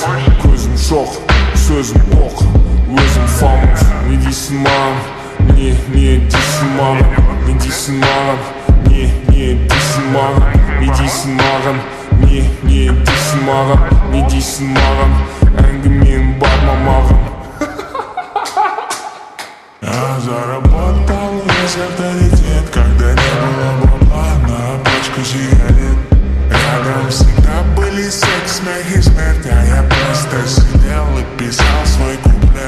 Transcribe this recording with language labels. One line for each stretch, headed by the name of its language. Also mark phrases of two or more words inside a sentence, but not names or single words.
Kazakh: Көзім жоқ, сөзім оқ, өзім фамыз. Не дейсің маған, не дейсің маған, не дейсің маған, не дейсің маған, не дейсің маған, не дейсің маған, не дейсің маған, әңгімен бар ма маған?
Russian: Я заработал весь авторитет, когда не было бабла на пачку сигарет. Рядом всегда были секс, смех и смерть, а я просто сидел и писал свой куплет.